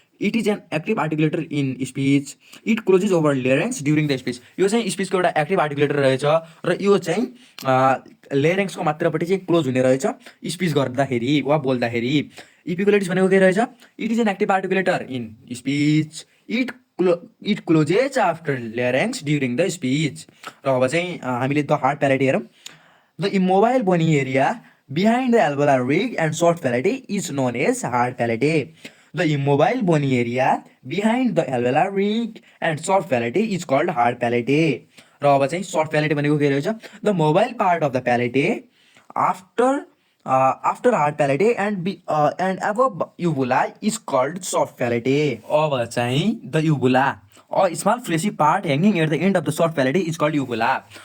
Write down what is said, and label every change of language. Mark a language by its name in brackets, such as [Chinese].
[English] It is an active articulator in speech. It closes over larynx during the speech. [Nepali] यो चाहिँ स्पिचको एउटा active articulator रहेछ र यो चाहिँ लेरेङ्सको मात्रपट्टि चाहिँ क्लोज हुने रहेछ स्पिच गर्दाखेरि वा बोल्दाखेरि। इपिग्लोटिस भनेको के रहेछ? [English] It is an active articulator in speech. It closes after larynx during the speech. [Nepali] र अब चाहिँ हामीले द हार्ड प्यालेटे हेरौँ। [English] The immobile bony area behind the एल्भोलार rig and short प्यालेटे is known as hard प्यालेटे। The immobile bony area behind the एल्भोलार rig and short प्यालेटे is called hard प्यालेटे। [Nepali] र अब चाहिँ short प्यालेटे भनेको के रहेछ? [English] The mobile part of the palate after hard palate and above uvula is called soft palate. [Nepali] अब चाहिँ [English] The uvula, a small fleshy part hanging at the end of the soft palate is called uvula.